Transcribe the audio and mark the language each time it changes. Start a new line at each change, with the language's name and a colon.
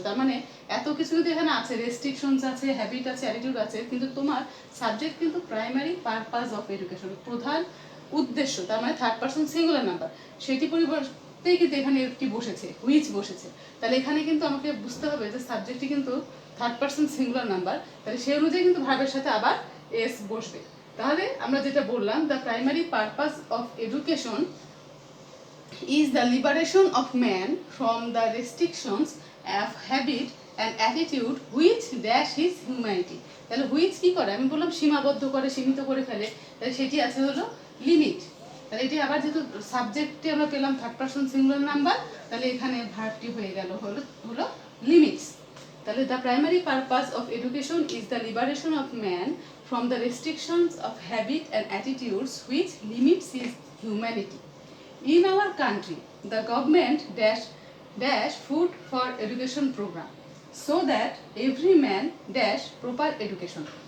Bangla: তার মানে এত কিছু কিন্তু এখানে আছে, রেস্ট্রিকশনস আছে, হ্যাবিট আছে, অ্যাটিটিউড আছে, কিন্তু তোমার সাবজেক্ট কিন্তু প্রাইমারি পারপাস অফ এডুকেশন, প্রধান উদ্দেশ্য, তার মানে থার্ড পারসন সিঙ্গুলার নাম্বার, সেটি পরিবর্তেই কিন্তু এখানে কি বসেছে, হুইচ বসেছে। তাহলে এখানে কিন্তু আমাকে বুঝতে হবে যে সাবজেক্টটি কিন্তু থার্ড পারসন সিঙ্গুলার নাম্বার, তাহলে সেই অনুযায়ী কিন্তু ভার্বের সাথে আবার এস বসবে। তাহলে আমরা যেটা বললাম,
English: The primary purpose of education is the liberation of man from the restrictions of habit and attitude which dash his humanity।
Bangla: তাহলে হুইচ কি করে, আমি বললাম সীমাবদ্ধ করে, সীমিত করে ফেলে, তাহলে সেটি আছে হলো লিমিট। তাহলে এটি আবার যেহেতু সাবজেক্টে আমরা পেলাম থার্ড পারসন সিঙ্গুলার নাম্বার, তাহলে এখানে ভার্বটি হয়ে গেল হলো লিমিটস।
English: তাহলে the primary purpose of education is the liberation of man from the restrictions of habit and attitudes which limits his humanity. In our country, the government dash food for education program so that every man dash proper education।